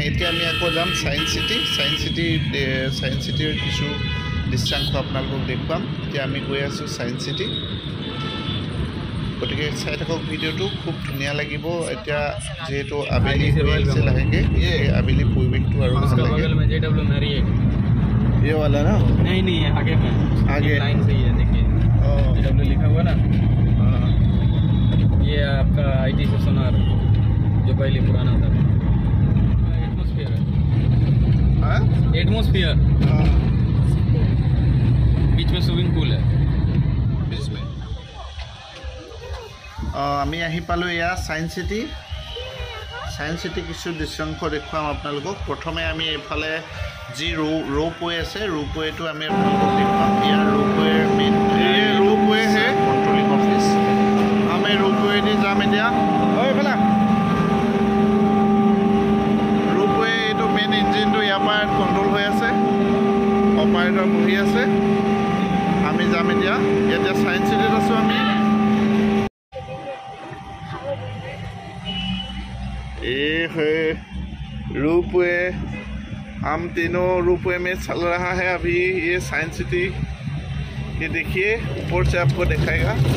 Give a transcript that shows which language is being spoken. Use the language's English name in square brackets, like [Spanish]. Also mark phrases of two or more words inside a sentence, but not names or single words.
[Assamese] এতিয়া আমি আকৌ যাম ছায়েন্স চিটিৰ কিছু দৃশ্যাংশ আপোনালোকক দেখুৱাম। এতিয়া আমি গৈ আছোঁ ছায়েন্স চিটি, গতিকে চাই থাকক ভিডিঅ'টো, খুব ধুনীয়া লাগিব। এতিয়া যিহেতু আবেলি হৈ আহিছে লাহেকৈ, এই আবেলি পৰিৱেশটো আৰু ভাল লাগে। [Hindi] ये वाला ना? नहीं आगे में, आगे लाइन से ही है, देखिए JW लिखा हुआ ना। ये आपका IT से सोनार जो पहले पुराना था। एटमॉस्फेयर है, एटमॉस्फेयर बीच में [English] swimming pool [Hindi] है। [Assamese] আমি আহি পালোঁ এয়া ছায়েন্স চিটি কিছু দৃশ্যাংশ দেখুৱাম আপোনালোকক। প্ৰথমে আমি এইফালে যি ৰোপৱে আছে, ৰোপৱেটো আমি আপোনালোকক দেখুৱাম। ইয়াৰ ৰোপৱেৰ মেইন ৰোপৱেহে [English] controlling office. [Assamese] আমি ৰোপৱেদি যাম এতিয়া। এইফালে ৰোপৱে, এইটো মেইন ইঞ্জিনটো ইয়াৰ পৰা কণ্ট্ৰল হৈ আছে, অপাৰেটৰ বহি আছে। আমি যাম এতিয়া ছায়েন্স চিটিত আছোঁ আমি। [Hindi] ये है रोपवे, हम तीनों रोपवे में चल रहा है अभी। ये साइंस सिटी, ये देखिए ऊपर से आपको दिखाएगा।